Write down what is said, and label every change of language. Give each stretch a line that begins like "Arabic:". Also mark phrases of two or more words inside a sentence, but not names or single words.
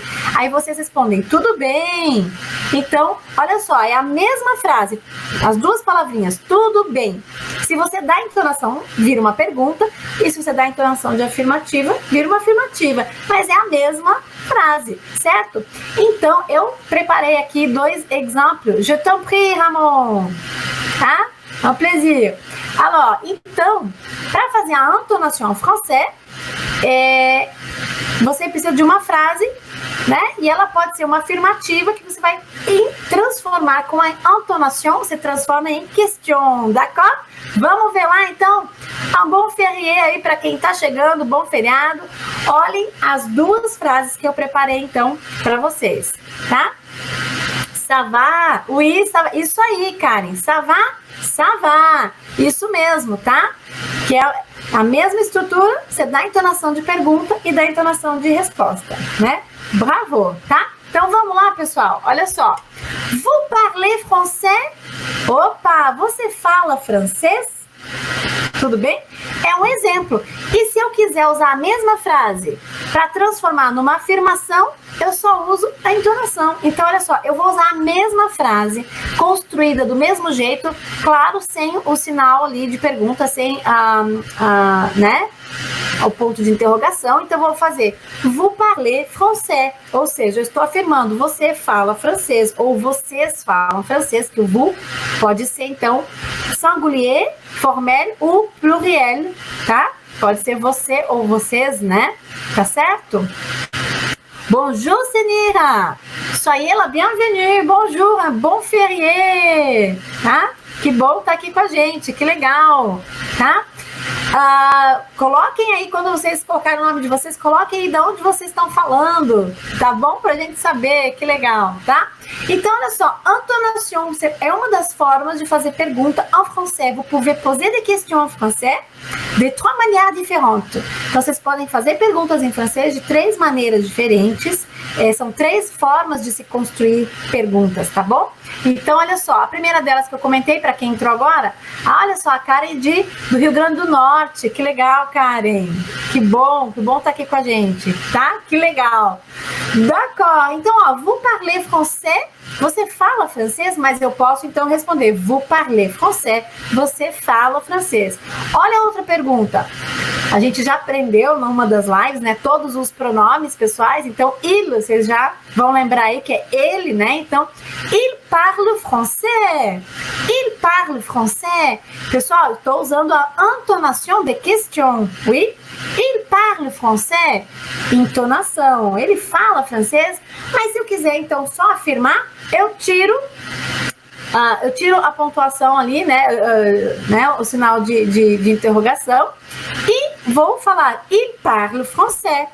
Portuguese: Aí vocês respondem, tudo bem. Então, olha só, é a mesma frase, as duas palavrinhas, tudo bem. Se você dá entonação, vira uma pergunta, e se você dá entonação de afirmativa, vira uma afirmativa. Mas é a mesma frase, certo? Então, eu preparei aqui 2 exemplos.
French: Je t'en prie,
Portuguese: Ramon. Tá? É um plaisir. Alors, então, para fazer a entonação em francês, você precisa de uma frase, né? E ela pode ser uma afirmativa que você vai transformar com a entonação, você transforma em
French: question, d'accord?
Portuguese: Vamos ver lá, então? Um bom férié aí para quem tá chegando, bom feriado. Olhem as 2 frases que eu preparei, então, para vocês, tá?
French: Ça va? Oui, ça va.
Portuguese: Isso aí, Karen.
French: Ça va? Ça va.
Portuguese: Isso mesmo, tá? Que é a mesma estrutura, você dá a entonação de pergunta e dá a entonação de resposta, né? Bravo, tá? Então vamos lá, pessoal. Olha só.
French: Vous parlez français?
Portuguese: Opa, você fala francês? Tudo bem? É um exemplo. E se eu quiser usar a mesma frase para transformar numa afirmação, eu só uso a entonação. Então, olha só, eu vou usar a mesma frase, construída do mesmo jeito, claro, sem o sinal ali de pergunta, sem né, o ponto de interrogação. Então, eu vou fazer
French: vous parlez français,
Portuguese: ou seja, eu estou afirmando, você fala francês, ou vocês falam francês, que o vous pode ser, então,
French: singulier, formel ou pluriel,
Portuguese: tá? Pode ser você ou vocês, né? Tá certo?
French: Bonjour, Senira! Soyez la bienvenue! Bonjour, un bon férié!
Portuguese: Tá? Que bom estar aqui com a gente, que legal! Tá? Coloquem aí, quando vocês colocarem o nome de vocês, coloquem aí de onde vocês estão falando, tá bom? Pra gente saber, que legal, tá? Então, olha só, intonation é uma das formas de fazer pergunta
French: en français. Vous pouvez poser des questions en français de 3 manières différentes.
Portuguese: Então, vocês podem fazer perguntas em francês de 3 maneiras diferentes. São 3 formas de se construir perguntas, tá bom? Então, olha só, a primeira delas que eu comentei, para quem entrou agora, olha só, a Karen do Rio Grande do Norte. Que legal, Karen. Que bom estar aqui com a gente, tá? Que legal. D'accord. Então, ó,
French: vous parlez français?
Portuguese: Você fala francês, mas eu posso então responder
French: vous parlez français?
Portuguese: Você fala francês. Olha a outra pergunta. A gente já aprendeu numa das lives, né, todos os pronomes pessoais. Então, il, vocês já vão lembrar aí que é ele, né? Então,
French: il parle français. Il parle français.
Portuguese: Pessoal, estou usando a
French: intonation de question.
Portuguese: Oui?
French: Il parle français.
Portuguese: Entonação. Ele fala francês, mas se eu quiser então só afirmar, eu tiro a pontuação ali, né, o sinal de interrogação, e vou falar
French: il parle français.